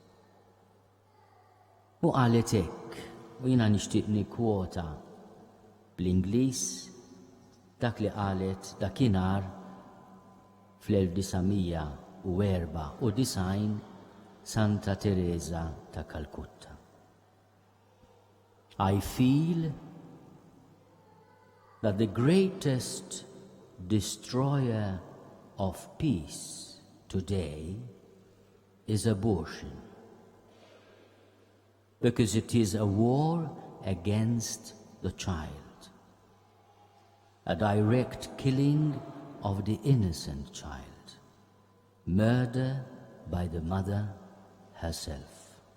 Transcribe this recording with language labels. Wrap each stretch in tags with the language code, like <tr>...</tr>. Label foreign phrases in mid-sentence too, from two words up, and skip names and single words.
<mt>U qalet hekk, u jiena nixtieq nikkwota bl-Ingliż dak li qalet dakinhar fl-1994 Santa Teresa ta' Kalkutta.</mt> <en>I feel that the greatest destroyer of peace today is abortion, because it is a war against the child, a direct killing of the innocent child, murder by the mother herself.</en>